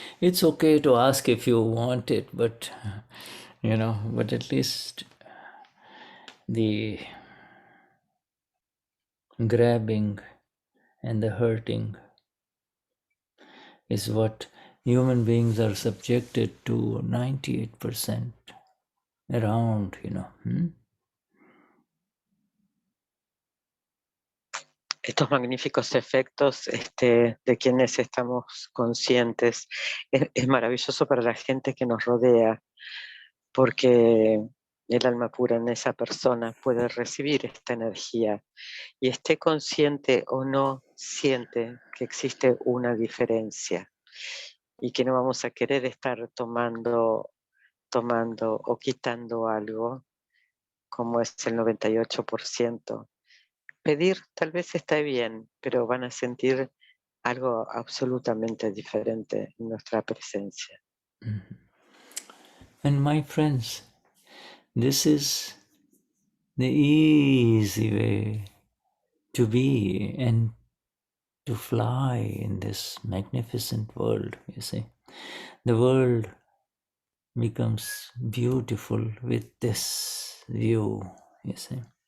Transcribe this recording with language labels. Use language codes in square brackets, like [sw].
[en] It's okay to ask if you want it, but but at least the grabbing and the hurting is what human beings are subjected to 98% around, [es] estos magníficos efectos de quienes estamos conscientes. Es maravilloso para la gente que nos rodea, porque el alma pura en esa persona puede recibir esta energía y esté consciente o no, siente que existe una diferencia y que no vamos a querer estar tomando o quitando algo, como es el 98%. Pedir tal vez está bien, pero van a sentir algo absolutamente diferente en nuestra presencia. [en] And my friends, this is the easy way to be and to fly in this magnificent world, you see. The world becomes beautiful with this view, you see.